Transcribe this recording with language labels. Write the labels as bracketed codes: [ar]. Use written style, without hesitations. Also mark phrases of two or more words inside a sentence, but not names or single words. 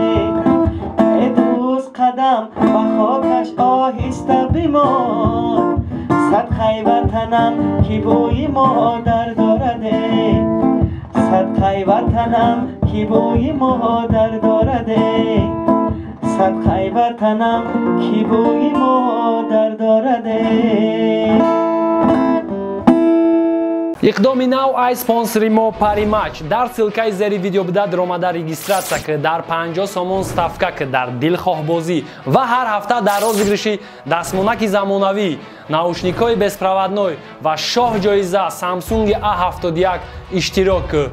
[tg] эй дӯст қадам ва хокаш оҳиста бимон, садқаи ватанам ки бӯи модар дорад, садқаи ватанам ки бӯи модар дорад, садқаи ватанам ки бӯи модар дорад. иқдоми нав ай спонсори мо Parimatch. дар силкаи зери видео буда даромада регистратсия кӣ дар 50 сомон ставка кӣ дар дилхоҳбозӣ ва ҳар ҳафта дар розыгриши дастмонаки замонавӣ, [ru] наушникҳои беспроводной [tg] ва шоҳ ҷоиза Samsung A71 иштирок кӯ.